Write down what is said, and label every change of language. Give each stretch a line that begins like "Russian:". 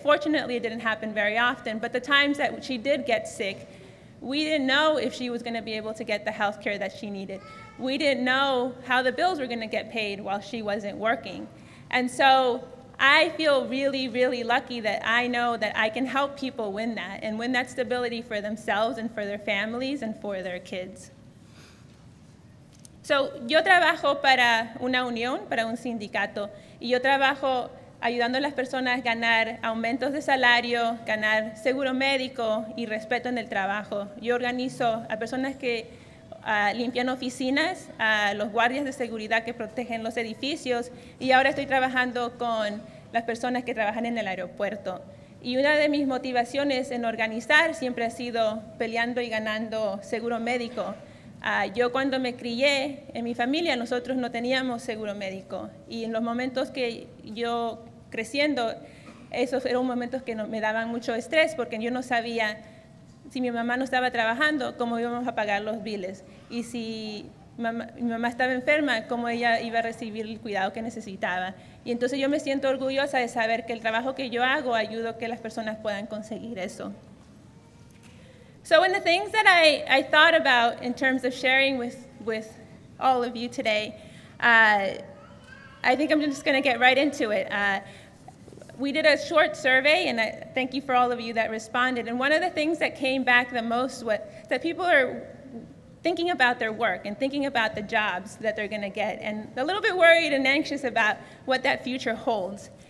English: Fortunately, it didn't happen very often, but the times that she did get sick, we didn't know if she was going to be able to get the health care that she needed. We didn't know how the bills were going to get paid while she wasn't working. And so I feel really, really lucky that I know that I can help people win that and win that stability for themselves and for their families and for their kids.
Spanish: So, yo trabajo para una unión, para un sindicato, y yo trabajo ayudando a las personas a ganar aumentos de salario, ganar seguro médico y respeto en el trabajo. Yo organizo a personas que limpian oficinas, a los guardias de seguridad que protegen los edificios, y ahora estoy trabajando con las personas que trabajan en el aeropuerto. Y una de mis motivaciones en organizar siempre ha sido peleando y ganando seguro médico. Yo cuando me crié, en mi familia nosotros no teníamos seguro médico, y en los momentos que yo creciendo, esos eran momentos que me daban mucho estrés porque yo no sabía si mi mamá no estaba trabajando, cómo íbamos a pagar los biles. Y si mi mamá estaba enferma, cómo ella iba a recibir el cuidado que necesitaba. Y entonces yo me siento orgullosa de saber que el trabajo que yo hago ayuda a que las personas puedan conseguir eso.
English: So in the things that I thought about in terms of sharing with all of you today, I think I'm just going to get right into it. We did a short survey, and thank you for all of you that responded. And one of the things that came back the most was that people are thinking about their work and thinking about the jobs that they're going to get, and a little bit worried and anxious about what that future holds.